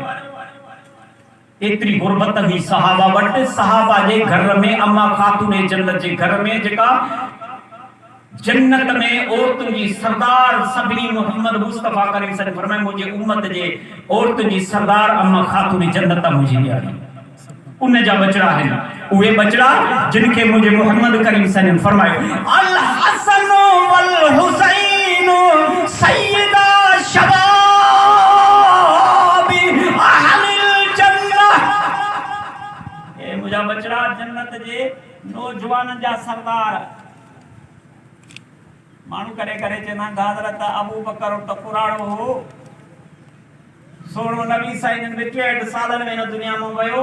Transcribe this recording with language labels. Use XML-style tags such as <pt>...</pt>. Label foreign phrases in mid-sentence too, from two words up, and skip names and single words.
<sd>एतिरी गुरबत हुई सहाबा वटि, सहाबा जे घर में अम्मा खातून जन्नत जे घर में जेका जन्नत में औरतुनि जी सरदार सभिनी मोहम्मद मुस्तफा करीम</sd> <ar>صلى الله عليه وسلم</ar> <sd>फरमाए मुंहिंजे उम्मत जे औरतुनि जी सरदार अम्मा खातून जन्नत मुंहिंजी न्याणी, उन जा बचड़ा आहिनि। उहे बचड़ा जिन खे मुंहिंजे मोहम्मद करीम</sd> <ar>صلى الله عليه وسلم</ar> <sd>फरमायो</sd> <ar>الحسن والحسين سيدا شباب أهل الجنة,</ar> <sd>ए मुंहिंजा बचड़ा जन्नत जे नौजवाननि जा सरदार। माण्हू करे करे चवंदा हज़रत अबू बकर त पुराणो हो, सोणो नबी साईं 62 सालनि में हिन दुनिया में वियो।</sd>